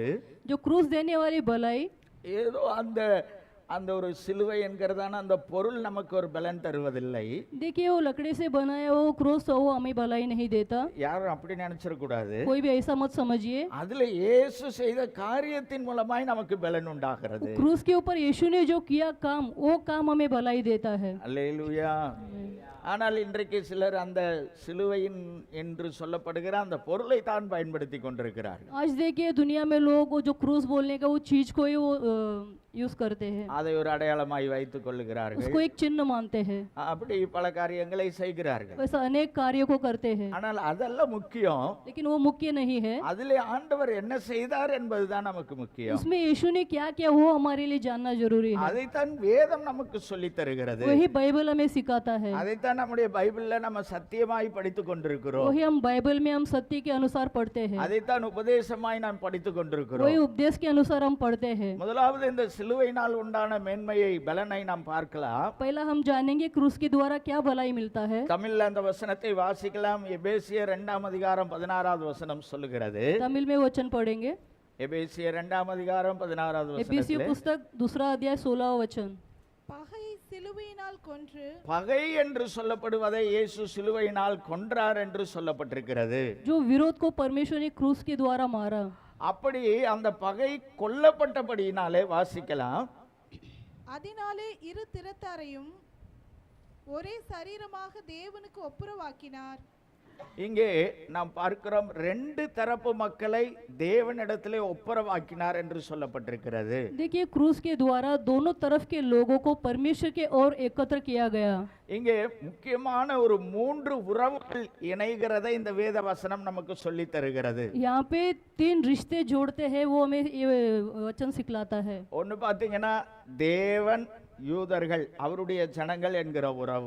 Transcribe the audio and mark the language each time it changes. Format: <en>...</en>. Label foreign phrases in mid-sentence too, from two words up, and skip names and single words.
<hi>जो क्रूस देने वाली भलाई,</hi> <ta>ஏதோ அந்த ஒரு சிலுவை என்கிறதான அந்த பொருள் நமக்கு ஒரு பலன் தருவதில்லை.</ta> <hi>देखिए वो लकड़ी से बनाया वो क्रूस वो हमें भलाई नहीं देता.</hi> <ta>யாரும் அப்படி நினைச்சிடக்கூடாது.</ta> <hi>कोई भी ऐसा मत समझिए.</hi> <ta>அதுல இயேசு செய்த காரியத்தின் மூலமாய் நமக்கு பலன் உண்டாகிறது.</ta> <hi>क्रूस के ऊपर यीशु ने जो किया काम वो काम हमें भलाई देता है.</hi> <ta>அல்லேலூயா. ஆனால் இன்றைக்கு சிலர் அந்த சிலுவையின் என்று சொல்லப்படுகிற அந்த பொருளை தான் பயன்படுத்தி கொண்டிருக்கிறார்கள்.</ta> <hi>आज देखिए दुनिया में लोग वो जो क्रूस बोलने का वो चीज को ही वो यूज करते हैं,</hi> <ta>அதை ஒரு அடையாளமாய் வைத்துக் கொள்ளுகிறார்கள்.</ta> <hi>उसको एक चिन्ह मानते हैं,</hi> <ta>அப்படி பல காரியங்களை செய்கிறார்கள்.</ta> <hi>वैसा अनेक कार्यों को करते हैं,</hi> <ta>ஆனால் அதெல்லாம் முக்கியம்.</ta> <hi>लेकिन वो मुख्य नहीं है।</hi> <ta>அதிலே ஆண்டவர் என்ன செய்தார் என்பதுதான் நமக்கு முக்கியம்.</ta> <hi>उसमें यीशु ने क्या किया वो हमारे लिए जानना जरूरी है।</hi> <ta>அதைத்தான் வேதம் நமக்கு சொல்லி தருகிறது.</ta> <hi>वही बाइबल हमें सिखाता है,</hi> <ta>அதைத்தான் நம்முடைய பைபிள்ல நம்ம சத்தியமாய் படித்துக் கொண்டிருக்கிறோம்.</ta> <hi>वही हम बाइबल में हम सत्य के अनुसार पढ़ते हैं,</hi> <ta>அதைத்தான் உபதேசமாய் நாம் படித்துக் கொண்டிருக்கிறோம்.</ta> <hi>वही उपदेश के अनुसार हम पढ़ते हैं।</hi> <ta>முதலாவது இந்த சிலுவையினால் உண்டான மேன்மையை பலனை நாம் பார்க்கலாம்.</ta> <hi>पहला हम जानेंगे क्रूस के द्वारा क्या भलाई मिलता है।</hi> <ta>தமிழ்ல அந்த வசனத்தை வாசிக்கலாம். எபேசியர் 2 அதிகாரம் 16வது வசனம் சொல்லுகிறது.</ta> <hi>तमिल में वचन पढ़ेंगे,</hi> <ta>எபேசியர் 2 அதிகாரம் 16வது</ta> <hi>एफिसियों</hi> <ta>வசனத்திலே</ta> <hi>पुस्तक 2 अध्याय 16 वचन।</hi> <ta>பகையை சிலுவையினால் கொன்று பகை என்று சொல்லப்படுவதை இயேசு சிலுவையினால் கொன்றார் என்று சொல்லப்பட்டிருக்கிறது. जो विरोध को परमेश्वर ने क्रूस के द्वारा मारा, அப்படி அந்த பகை கொல்லப்பட்டபடியினாலே வாசிக்கலாம். அதனாலே இரு திறத்தாரையும் ஒரே சரீரமாக தேவனுக்கு ஒப்புரவாக்கினார். இங்கே நாம் பார்க்கிறோம் 2 தரப்பு மக்களை தேவனிடத்திலே ஒப்புரவாக்கினார் என்று சொல்லப்பட்டிருக்கிறது.</ta> <hi>देखिए क्रूस के द्वारा दोनों तरफ के लोगों को परमेश्वर के ओर एकत्र किया गया।</hi> <ta>இங்கே முக்கியமான ஒரு 3 உறவுகள் இணைகிறதை இந்த வேத வசனம் நமக்கு சொல்லி தருகிறது.</ta> <hi>यहाँ पे 3 रिश्ते जोड़ते हैं, वो हमें ये वचन सिखलाता है।</hi> <ta>ஒன்னு பாத்தீங்கன்னா தேவன் யூதர்கள் அவருடைய ஜனங்கள் என்கிற உறவு,</ta>